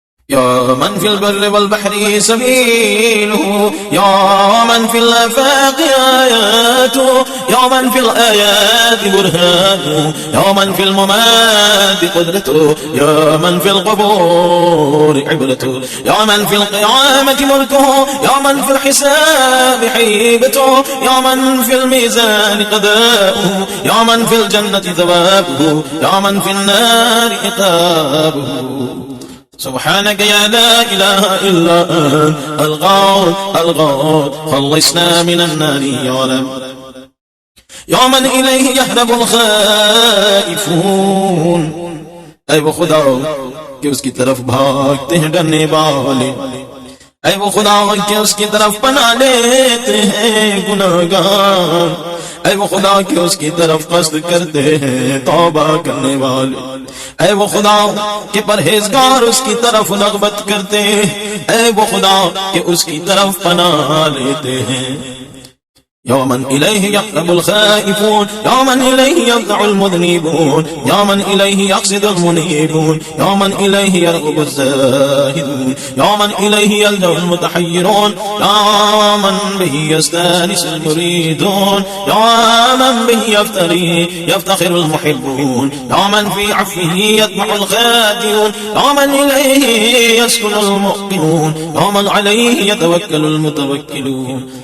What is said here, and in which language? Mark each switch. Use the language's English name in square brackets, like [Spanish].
[Arabic] يا من في البر والبحر سبيله، يا من في الآفاق آياته، يا من في الآيات برهانه، يا من في الممات قدرته، يا من في القبور عبرته، يا من في القيامة ملكه، يا من في الحساب حيبته، يا من في الميزان قضاؤه، يا من في الجنة ثوابه، يا من في النار عقابه. سبحانك يا لا إله إلا أنت الغوث الغوث خلصنا من النار يا رب. يا من إليه يهرب الخائفون، [Urdu] اے وہ خدا کہ اس کی طرف بھاگتے ہیں ڈرنے والے، اے وہ خدا کہ اس کی طرف پناہ لیتے ہیں گناہگار، اے وہ خدا کہ اس کی طرف قصد کرتے ہیں توبہ کرنے والے، اے وہ خدا کہ پرہیزگار اس کی طرف رغبت کرتے ہیں، اے وہ خدا کہ اس کی طرف پناہ لیتے ہیں. [Arabic] يا من إليه يقرب الخائفون، يا من إليه يرجع المذنبون، يا من إليه يقصد المنيبون، يا من إليه يرغب الزاهدون، يا من إليه يلجأ المتحيرون، يا من به يستانس المريدون، يا من به يفتخر المحبون، يا من في عفوه يطمع الخادعون، يا من إليه يسكن المؤمنون، يا من عليه يتوكل المتوكلون.